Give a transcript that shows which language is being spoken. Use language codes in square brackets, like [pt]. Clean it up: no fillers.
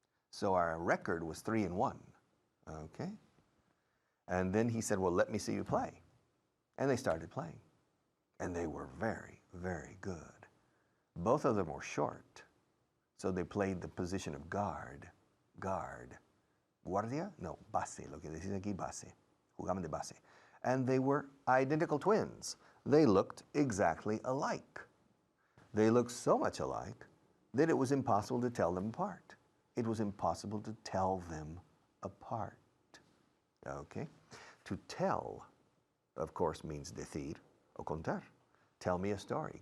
[en] So our record was 3-1, okay? And then he said, well, let me see you play. And they started playing. And they were very, very good. Both of them were short. So they played the position of guard. [es] Guardia? No, base, lo que decís aquí, base. Jugaban de base. [en] And they were identical twins. They looked exactly alike. They looked so much alike that it was impossible to tell them apart. It was impossible to tell them apart. Okay? To tell, of course, means [es] decir o contar. [en] Tell me a story.